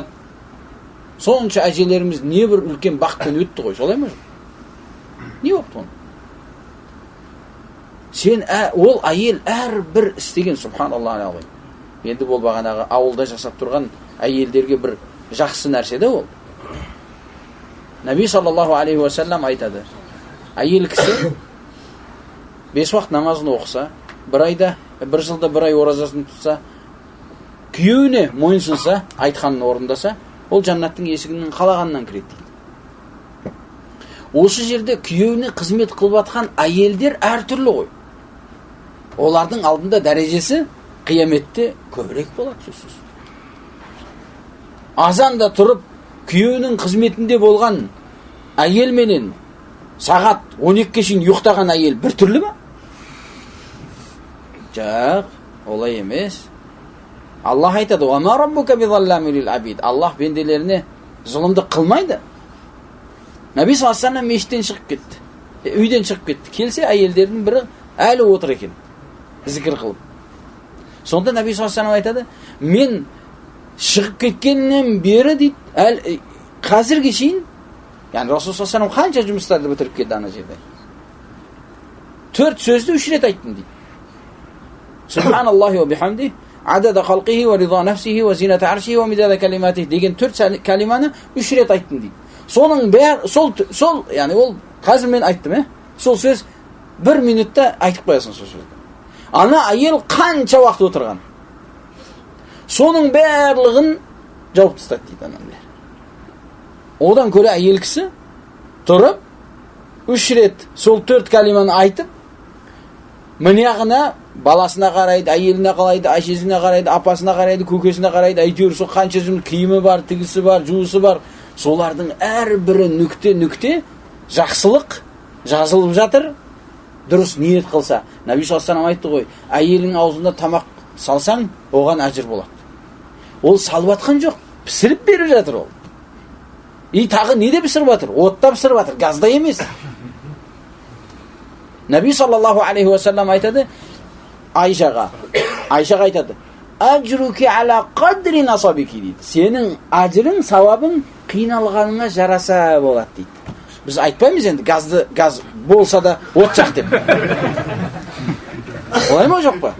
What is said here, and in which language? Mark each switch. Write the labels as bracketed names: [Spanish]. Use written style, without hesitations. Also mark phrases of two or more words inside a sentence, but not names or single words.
[Kazakh] Сонша әжелеріміз не бір үлкен бақытпен өтті ғой, солай ма? Не болыпты оны? Сен ол әйел әрбір істеген, субханаллах. Енді бол бағанағы ауылда жасап тұрған әйелдерге бір жақсы нәрсе де ол. [Arabic] نبي صلى الله عليه وسلم айтады. [Kazakh] Әйел кісі 5 уақыт намазын оқыса, бір жылда 1 ай оразасын тұтса, күйеуіне мойынсынса, айтқанын орындаса, ол жаннаттың есігінің қалағаннан кіреді дейді. Осы жерде күйеуіне қызмет қылып жатқан әйелдер әртүрлі ғой. Олардың алдында дәрежесі қияметте көбірек болады сөзсіз. Азанда тұрып, күйеуінің қызметінде болған әйел менен сағат 12-ге шейін ұйықтаған әйел бір түрлі ма? Жоқ, олай емес. Аллах айтады: [Arabic] "و ما ربك بظلام للعبيد". [Kazakh] Аллах бенделеріне зұлымдық қылмайды. [Arabic] نبي صلى الله عليه وسلم [Kazakh] мешіттен шығып кетті. Үйден шығып кетті. Келсе, әйелдердің бірі әлі отыр екен, зікір қылып. Сонда [Arabic] نبي صلى الله عليه وسلم [Kazakh] айтады: "Мен шығып кеткеннен бері дейді, қазірге шейін, яғни [Arabic] رسول صلى الله عليه وسلم [Kazakh] қанша жұмыстарды бітіріп келді ана жерде. 4 сөзді 3 рет айттым дейді. [Arabic] سبحان الله و بحمده عدد خلقه و رضا نفسه و زنة عرشه و مداد كلماته [Kazakh] деген 4 калиманы 3 рет айттым дейді. Соның бәрі сол, яғни ол қазір мен айттым, сол сөз 1 минутта айтып қоясың сол сөзді. Ана әйел қанша уақыт отырған. Соның барлығын жауып тастады дейді анамдар. Одан көре әйел кісі тұрып 3 рет сол 4 калиманы айтып, мынаяғына баласына қарайды, әйеліне қарайды, әшесіне қарайды, апасына қарайды, көкесіне қарайды, әйтеуір сол қанша жұмыс киімі бар, тігісі бар, жуысы бар. Солардың әрбірі нүкте жақсылық жазылып жатыр. Дұрыс ниет қылса. [Arabic] نبي صلى الله عليه وسلم [Kazakh] айтты ғой, әйелің аузына тамақ салсаң, оған әжір болады. Ол салып атқан жоқ, пісіріп беріп жатыр ол. Тағы неде пісіріп жатыр? Отта пісіріп жатыр, газда емес. [Arabic] نبي صلى الله عليه وسلم [Kazakh] айтады Айшаға айтады: [Arabic] "أجرك على قدر نصبك" дейді. [Kazakh] Сенің ажырың, сауабың қиналғаныңа жараса болады дейді. Біз айтпаймыз енді газ болса да от жақ деп. Олай ма жоқ па?